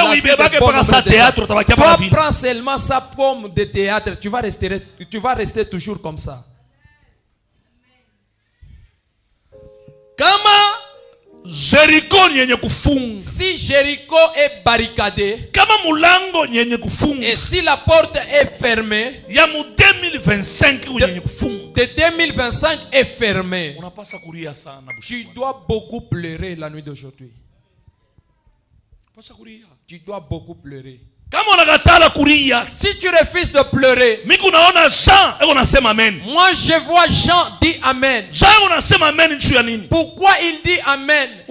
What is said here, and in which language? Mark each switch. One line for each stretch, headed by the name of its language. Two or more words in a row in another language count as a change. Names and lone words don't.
French: Toi, prends seulement ça comme de théâtre. Tu vas rester toujours comme ça.
Swahili: Jéricho nyenye kufunga.
French: Si Jéricho est barricadé,
Swahili: kama mulango nyenye kufunga,
French: et si la porte est fermée,
Swahili: ya mu 2025 nyenye kufunga,
French: de 2025 est fermée,
Swahili: unapaswa kulia sana.
French: Tu dois beaucoup pleurer la nuit d'aujourd'hui. Tu dois beaucoup pleurer. Si tu refuses de pleurer, moi je vois Jean dit Amen. Pourquoi il dit Amen?